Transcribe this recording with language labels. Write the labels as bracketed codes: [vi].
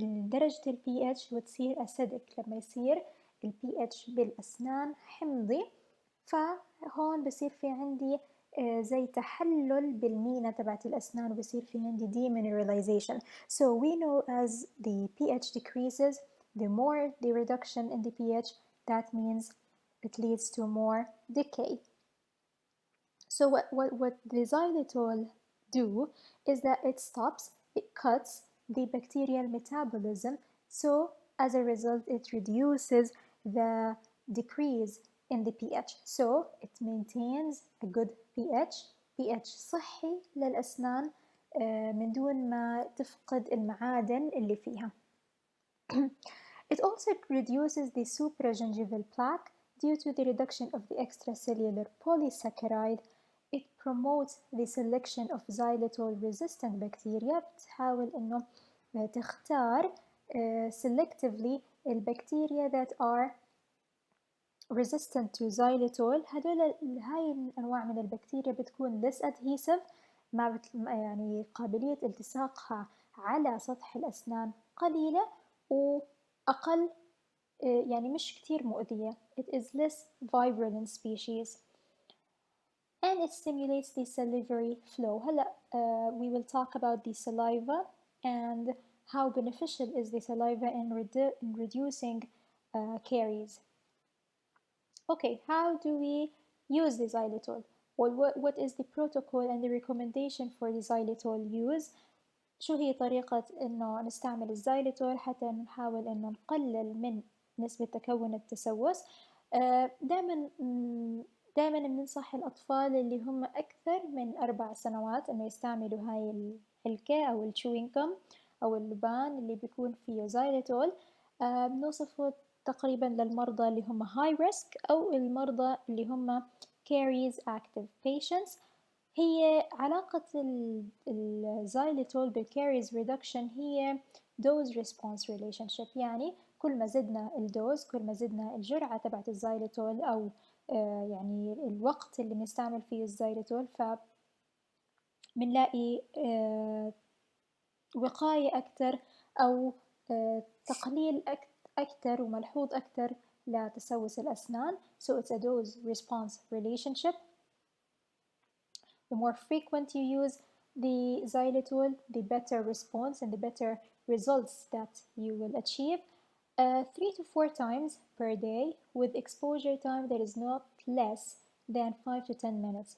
[ar] درجة ال pH وتصير acidic لما يصير ال pH بالأسنان حمضي، فهون بصير في عندي زي تحلل بالمينا تبعت الأسنان وبصير في عندي [en] demineralization. So we know as the pH decreases, the more the reduction in the pH, that means it leads to more decay. So what the xylitol do is that it cuts the bacterial metabolism. So as a result, it reduces the decrease in the pH. So it maintains a good pH [ar] صحي للأسنان من دون ما تفقد المعادن اللي فيها. [en] It also reduces the supragingival plaque due to the reduction of the extracellular polysaccharide. It promotes the selection of xylitol resistant bacteria. [ar] بتحاول إنه تختار [en] selectively [ar] البكتيريا [en] that are resistant to xylitol. [ar] هاي الأنواع من البكتيريا بتكون [en] less adhesive، [ar] يعني قابلية التصاقها على سطح الأسنان قليلة وأقل، يعني مش كتير مؤذية. [en] It is less virulent species and it stimulates the salivary flow. هلا we will talk about the saliva and how beneficial is the saliva in reducing caries. Okay, how do we use the xylitol? Well, what is the protocol and the recommendation for the xylitol use? [ar] شو هي طريقة إنه نستعمل الزايليتول حتى نحاول إنه نقلل من نسبة تكون التسوس؟ دائما بننصح الأطفال اللي هم أكثر من 4 سنوات إنه يستعملوا هاي الحلكة أو الشوينغم أو اللبان اللي بيكون فيه زايليتول. بنوصفه تقريبا للمرضى اللي هم high risk أو المرضى اللي هم [en] caries active patients. [ar] هي علاقة الزايليتول بالكاريز ريدكشن هي [en] dose response relationship، [ar] يعني كل ما زدنا الدوز كل ما زدنا الجرعة تبعت الزايليتول أو يعني الوقت اللي بنستعمل فيه الزايليتول فبنلاقي وقاية أكثر أو تقليل أكثر وملحوظ أكثر لتسوس الأسنان. [en] So it's a dose response relationship. The more frequent you use the xylitol, the better response and the better results that you will achieve. 3 to 4 times per day with exposure time that is not less than 5 to 10 minutes.